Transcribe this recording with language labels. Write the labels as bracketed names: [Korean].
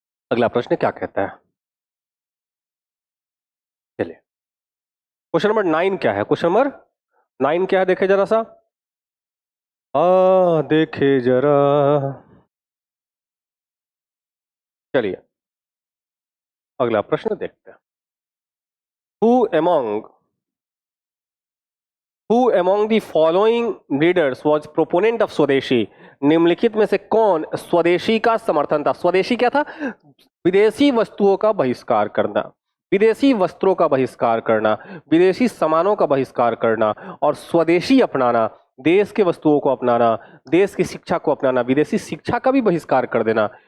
[Hindi] अगला प्रश्न क्या कहता है, चलिए क्वेश्चन नंबर 9 क्या है, क्वेश्चन नंबर 9 क्या है, देखे जरा सा, देखे जरा। चलिए अगला प्रश्न देखते हैं। [English] Who among the following leaders was proponent of swadeshi? [Hindi] निम्नलिखित में से कौन स्वदेशी का समर्थन था। स्वदेशी क्या था, विदेशी वस्तुओं का बहिष्कार करना, विदेशी वस्त्रों का बहिष्कार करना, विदेशी सामानों का बहिष्कार करना और स्वदेशी अपनाना, देश के वस्तुओं को अपनाना, देश की शिक्षा को अपनाना, विदेशी शिक्षा का भी बहिष्कार कर देना।